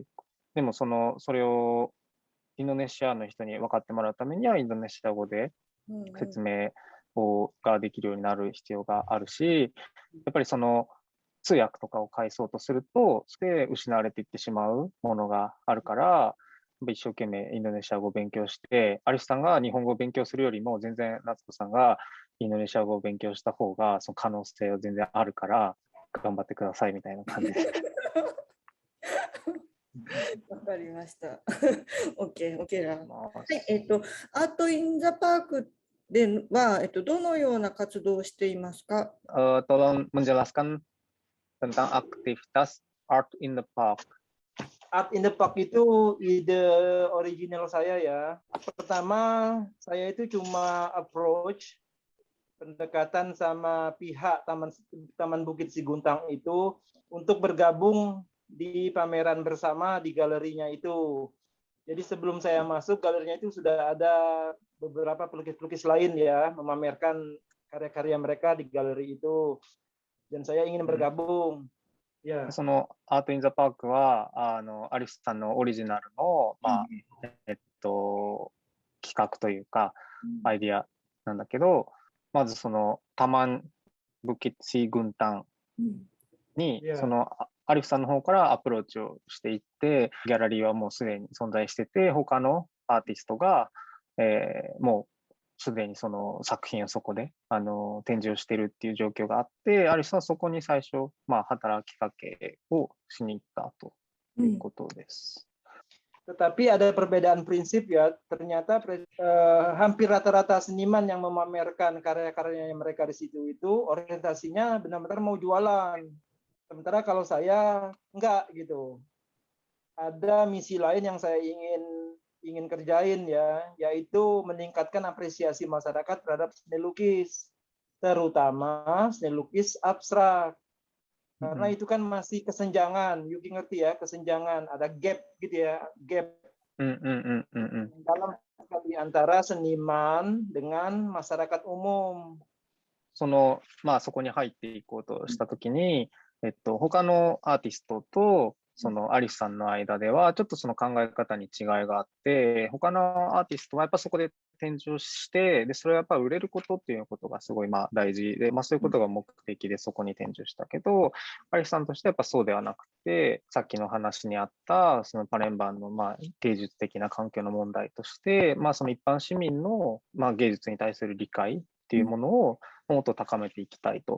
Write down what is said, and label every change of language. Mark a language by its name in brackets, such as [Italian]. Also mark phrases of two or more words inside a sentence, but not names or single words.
[Japanese] でもそれをインドネシアの人に分かってもらうためにはインドネシア語で説明ができるようになる必要があるし、やっぱりその通訳とかを返そうとすると、失われていってしまうものがあるから、一生懸命インドネシア語を勉強して、アリスさんが日本語を勉強するよりも全然夏子さんがインドネシア語を勉強した方がその可能性は全然あるから頑張ってくださいみたいな感じです。わかりました。OK ラー。はい、アートインザパークでは、どのような活動をしていますか [Indonesian] ？Tolong menjelaskan tentang aktivitas Art in the Park. Art in the Park itu ide original saya ya. Pertama, saya itu cuma approach pendekatan sama pihak Taman Bukit Siguntang itu untuk bergabung di pameran bersama di galerinya itu. Jadi sebelum saya masuk, galerinya itu sudah ada beberapa pelukis-pelukis lain ya memamerkan karya-karya mereka di galeri itu. Dan saya ingin bergabung. [Japanese] そのアート・イン・ザ・パークはアリスさんのオリジナルの、企画というかアイディアなんだけど、まずそのタマン・ブキッチ軍団にそのアリフさんの方からアプローチをしていって、ギャラリーはもうすでに存在してて、他のアーティストが、もうすでにその作品をそこで展示をしているっていう状況があって、アリスはそこに最初、働きかけをしに行ったということです。 [Indonesian] Tetapi ada perbedaan prinsip ya. Ternyata hampir rata-rata seniman yang memamerkan karya-karyanya mereka di situ itu orientasinya benar-benar mau jualan. Sementara kalau saya enggak gitu. Ada misi lain yang saya ingin kerjain ya, yaitu meningkatkan apresiasi masyarakat terhadap seni lukis, terutama seni lukis abstrak. Karena itu kan masih kesenjangan, Yuki ngerti ya, kesenjangan, ada gap gitu ya, gap dalam sekali antara seniman dengan masyarakat umum. [Japanese] そこに入っていこうとしたときに、他のアーティストとそのアリスさんの間では、ちょっとその考え方に違いがあって、他のアーティストはやっぱそこで展示をして、で、それはやっぱ売れることっていうことがすごいまあ大事で、まあそういうことが目的でそこに展示をしたけど、アリスさんとしてはやっぱそうではなくて、さっきの話にあった、そのパレンバンのまあ芸術的な環境の問題として、まあその一般市民のまあ芸術に対する理解っていうものをもっと高めていきたいと。